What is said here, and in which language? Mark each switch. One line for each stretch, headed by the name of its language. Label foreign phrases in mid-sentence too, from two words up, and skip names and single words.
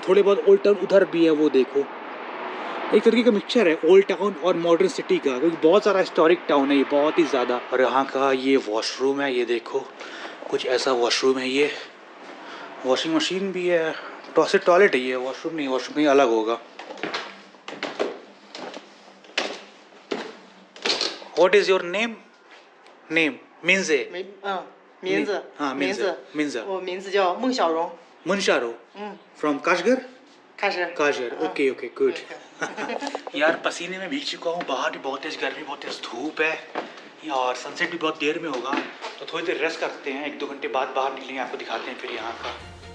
Hindi: थोड़े बहुत
English: old town
Hindi: उधर भी है, वो देखो एक तरीके का मिक्सचर है
English: old town
Hindi: और
English: modern city
Hindi: का, क्योंकि बहुत सारा
English: historic town
Hindi: है ये, बहुत ही ज़्यादा। और यहाँ का ये वॉशरूम है, ये देखो कुछ ऐसा वॉशरूम है। ये
English: washing machine
Hindi: भी है, टॉयलेट है ये, वॉशरूम नहीं, वॉशरूम कहीं अलग होगा।
English: What is your name? Name Minze.
Chinese: 名字啊名字名字我名字叫孟小荣。 Munsharo. 嗯，
English: From Kashgar.
Chinese: 开始。
English: काशगर, okay okay good.
Hindi: यार पसीने में भीग चुका हूँ, बाहर भी बहुत तेज़ गर्मी, बहुत तेज़ धूप है, और सनसेट भी बहुत देर में होगा, तो थोड़ी देर रेस्ट करते हैं। 1-2 घंटे बाद बाहर निकलेंगे, आपको दिखाते हैं फिर यहाँ का।